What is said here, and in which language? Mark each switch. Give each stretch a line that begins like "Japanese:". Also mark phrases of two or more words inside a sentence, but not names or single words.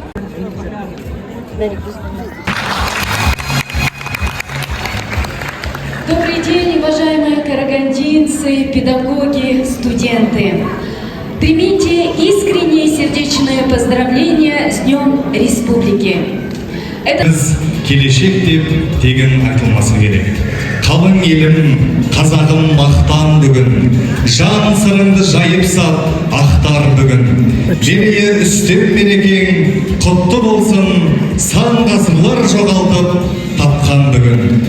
Russian: Добрый день, уважаемые карагандинцы, педагоги, студенты. Примите искренние сердечные поздравления с Днем Республики.
Kazakh: Біз келешек деп тегін айтылмасы керек. Қалың елім, қазағым мақтан бүгін, жан сырыңды жайып сап, ақтар бүгін. Мерейі үстем мерекең құтты болсын, сан ғасырлар жоғалтып тапқан бүгін.